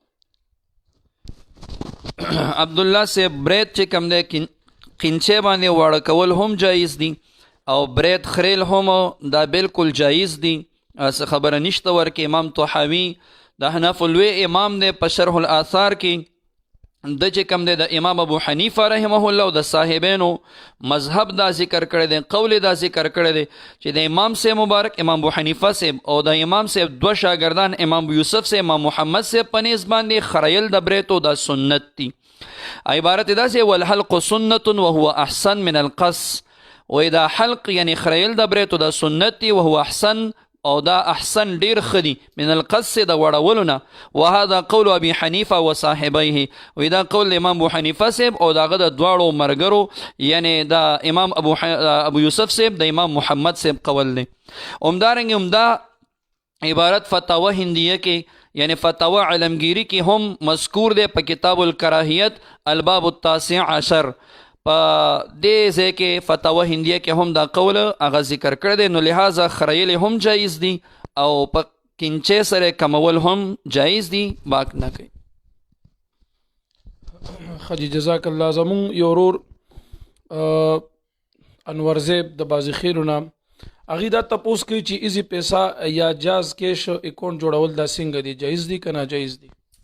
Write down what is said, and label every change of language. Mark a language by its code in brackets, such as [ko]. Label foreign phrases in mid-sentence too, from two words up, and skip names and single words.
[ps] عبدالله صاحب برید چې کوم دی قینچې باندې واړه کول هم جایز دي او برید خریل هم دا بالکل جایز دي څه خبره نشته ورکې امام طحاوي د احنافو لوی امام دی په شرح الاثار کې د چې کوم دی د امام ابو حنیفه رحمه الله او د صاحبینو مذهب دا ذکر کړی دی قول دا ذکر کړی دی چې د امام صاحب مبارک امام ابو حنیفه صاحب او د امام صاحب دوه شاګردان امام ابو یوسف صاحب امام محمد صاحب په نیز باندې خریل د بریتو دا سنت دی عبارت داسې [ar] والحلق سنت وهو احسن من القص [ps] و دا حلق یعنی خریل د بریتو دا سنت دی [ar] وهو احسن [ps] او دا احسن ډیر خدي [ar] من القص [ps] د وړولو نه [ar] وهذا قول ابي حنيفه وصاحبيه [ps] و دا قول امام ابو حنیفه صاحب او داغه د دواړو مرګرو یعنی دا امام ابو یوسف صاحب د امام محمد صاحب قول دی همدارنګه همدا عبارت فتاوی هندیه کې یعنی فتاوی علمگیری کې هم مذکور دی په [ar] کتاب الکراهیت الباب التاسع عشر [ps] په دې ځای کې فتاوی هندیه کې هم دا قول هغه ذکر کړی دی نو لہذا خریل هم جایز دي او په کینچې سره کمول هم جایز دي باک نه کوي خجی [ar] جزاک الله [ps] زمون یو ورور انور زیب د بازی خیرونه هغې دا تپوس کوي چې ایزی پیسا یا جاز کیش اکاونټ جوړول دا څنګه دي جایز دي که ناجایز دي